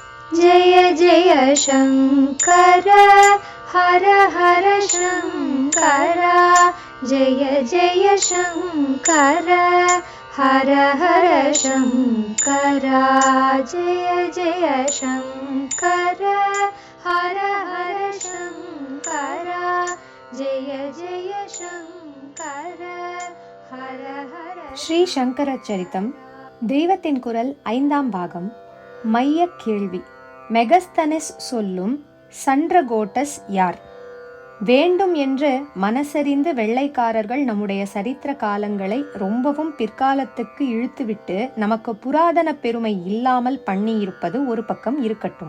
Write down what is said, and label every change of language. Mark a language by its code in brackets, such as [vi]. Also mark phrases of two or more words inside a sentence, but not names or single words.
[sa] जय जय शङ्कर हर हर शङ्कर जय जय शङ्कर हर हर शङ्कर जय जय शङ्कर हर हर शङ्कर जय जय शङ्कर हर हर. [ta] ஸ்ரீ சங்கர சரித்தம் தெய்வத்தின் குரல் 5ஆம் பாகம். மைய கேள்வி. மெகஸ்தனிஸ் சொல்லும் சண்ட்ரகோட்டஸ் யார்? வேண்டும் என்று மனசறிந்து வெள்ளைக்காரர்கள் நம்முடைய சரித்திர காலங்களை ரொம்பவும் பிற்காலத்துக்கு இழுத்துவிட்டு நமக்கு புராதன பெருமை இல்லாமல் பண்ணியிருப்பது ஒரு பக்கம் இருக்கட்டும்.